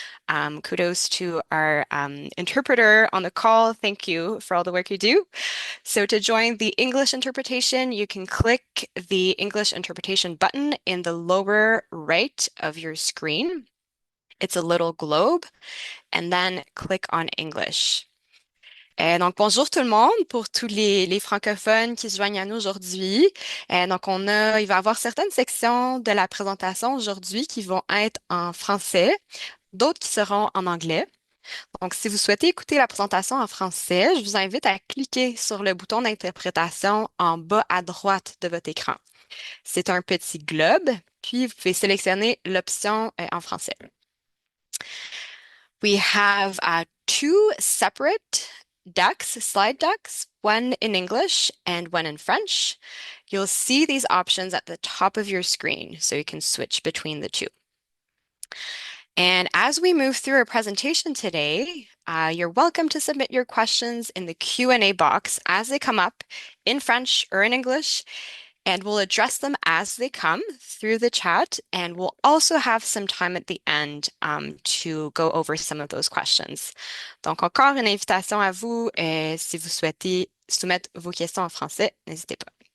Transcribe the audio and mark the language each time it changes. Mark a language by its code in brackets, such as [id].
[en] Kudos to our interpreter on the call. Thank you for all the work you do. So to join the English interpretation, you can click the English interpretation button in the lower right of your screen. It's a little globe, and then click on English. [fr] Donc, bonjour tout le monde pour tous les francophones qui se joignent à nous aujourd'hui. Donc, il va y avoir certaines sections de la présentation aujourd'hui qui vont être en français, d'autres qui seront en anglais. Donc, si vous souhaitez écouter la présentation en français, je vous invite à cliquer sur le bouton d'interprétation en bas à droite de votre écran. C'est un petit globe, puis vous pouvez sélectionner l'option en français. [en] We have two separate decks, slide decks, one in English and one in French. You'll see these options at the top of your screen, so you can switch between the two. And as we move through our presentation today, you're welcome to submit your questions in the Q&A box as they come up in French or in English, and we'll address them as they come through the chat. And we'll also have some time at the end to go over some of those questions. [fr] Donc, encore une invitation à vous, si vous souhaitez soumettre vos questions en français, n'hésitez pas.